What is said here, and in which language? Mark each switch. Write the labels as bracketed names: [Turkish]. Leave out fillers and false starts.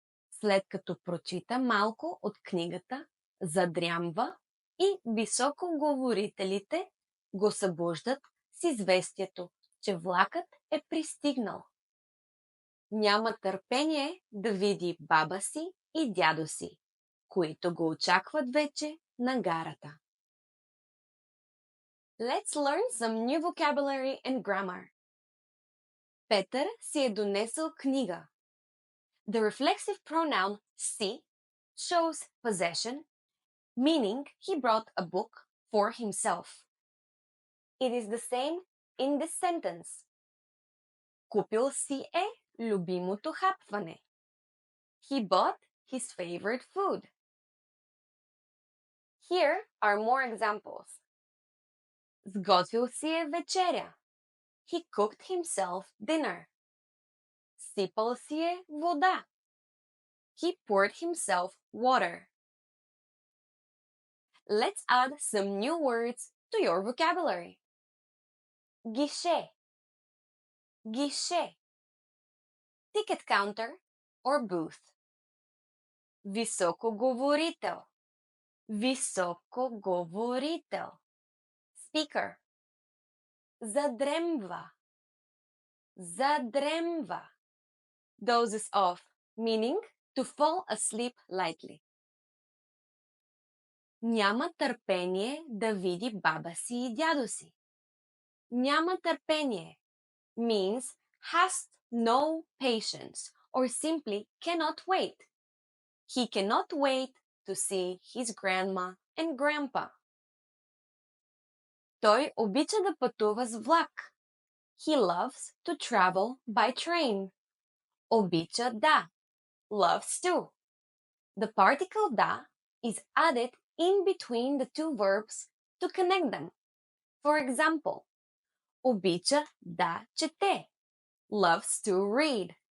[Bulgarian] След като прочита малко от книгата, задрямва и високоговорителите го събуждат с известието, че влакът е пристигнал. Няма търпение да види баба си и дядо си, които го очакват вече на гарата. [English] Let's learn some new vocabulary and grammar. [Bulgarian] Петър си е донесъл книга. [English] The reflexive pronoun si shows possession, meaning he brought a book for himself. It is the same in this sentence. [Bulgarian] Купил си е любимото хапване. [English] He bought his favorite food. Here are more examples. [Bulgarian] Сготвил си е вечеря. [English] He cooked himself dinner. [Bulgarian] Сипал си е вода. [English] He poured himself water. Let's add some new words to your vocabulary. Guichet. Guichet. Ticket counter or booth. [Bulgarian] Високоговорител. Високоговорител. [English] Speaker. [Bulgarian] Задремва. Задремва. [English] Dozes off, meaning to fall asleep lightly. [Bulgarian] Няма търпение да види баба си и дядо си. Няма търпение [English] means has no patience or simply cannot wait. He cannot wait to see his grandma and grandpa. [Bulgarian] Той обича да пътува с влак. [English] He loves to travel by train. [Bulgarian] Обича да. [English] loves to. The particle da is added in between the two verbs to connect them. For example, [Bulgarian] обича да чете, [English] loves to read.